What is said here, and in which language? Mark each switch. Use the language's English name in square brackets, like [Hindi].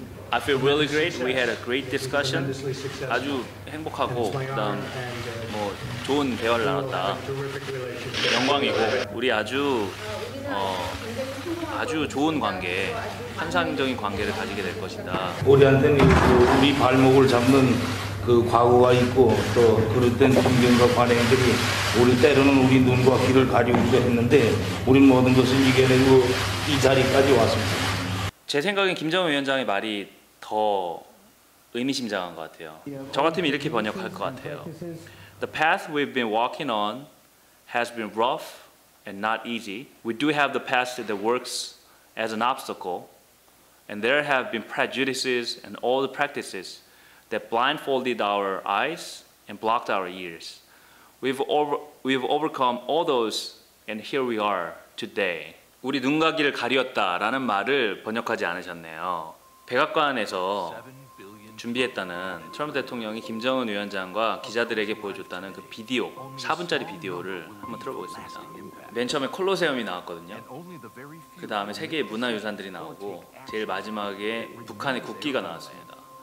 [English] I feel really great. We had a great discussion. [Korean] 아주 행복하고 그다음 뭐 좋은 대화를 나눴다. 영광이고 우리 아주 좋은 관계, 환상적인 관계를 가지게 될 것이다. 우리한테는 우리 발목을 잡는 그 과거가 있고, 또 그럴 땐 김경과 관행들이 우리 때로는 우리 눈과 귀를 가리우기도 했는데, 우린 모든 것을 이겨내고 이 자리까지 왔습니다. 제 생각엔 김정은 위원장의 말이 더 의미심장한 것 같아요. 저 같으면 이렇게 번역할 것 같아요. [English] The path we've been walking on has been rough and not easy. We do have the past that works as an obstacle, and there have been prejudices and all the practices that blindfolded our eyes and blocked our ears. We've overcome all those, and here we are today. [Korean] 우리 눈과 귀를 가렸다라는 말을 번역하지 않으셨네요. 백악관에서 준비했다는 트럼프 대통령이 김정은 위원장과 기자들에게 보여줬다는 그 비디오, 4분짜리 비디오를 한번 틀어보겠습니다. 맨 처음에 콜로세움이 나왔거든요. 그 다음에 세계의 문화유산들이 나오고 제일 마지막에 북한의 국기가 나왔습니다.